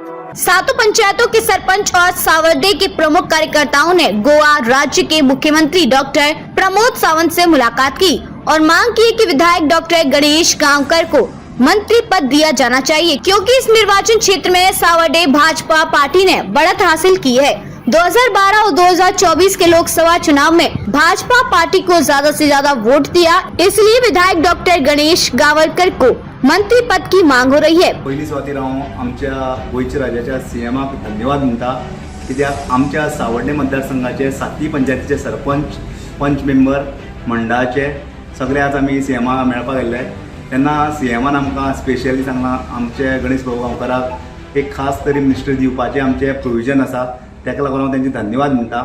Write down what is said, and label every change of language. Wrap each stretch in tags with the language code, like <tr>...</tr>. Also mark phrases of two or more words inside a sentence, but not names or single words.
<hi>सातों पंचायतों के सरपंच और सावर्डे के प्रमुख कार्यकर्ताओं ने गोवा राज्य के मुख्यमंत्री डॉक्टर प्रमोद सावंत से मुलाकात की और मांग की कि विधायक डॉक्टर गणेश गांवकर को मंत्री पद दिया जाना चाहिए, क्योंकि इस निर्वाचन क्षेत्र में सावर्डे भाजपा पार्टी ने बढ़त हासिल की है। 2012 और 2024 के लोकसभा चुनाव में भाजपा पार्टी को ज्यादा से ज्यादा वोट दिया, इसलिए विधायक डॉक्टर गणेश गावरकर को मंत्री पद की मांग हो रही है।</hi> <kok>पहिली सुवातेर हांव आमच्या गोंयच्या राज्याच्या सीएमाक धन्यवाद म्हणटा, कित्याक आमच्या सावर्डे मतदारसंघाचे 7 पंचायतीचे सरपंच, पंच मेंबर, मंडळाचे सगळे आज आमी सीएमा मेळपाक गेल्ले तेन्ना सीएमान आमकां स्पेशली सांगलां आमचे गणेश भाऊ गांवकाराक एक खास तरी मिनिस्टर दिवपाचें आमचें प्रोविजन आसा, ताका लागून हांव तांचे धन्यवाद म्हणटा।</kok>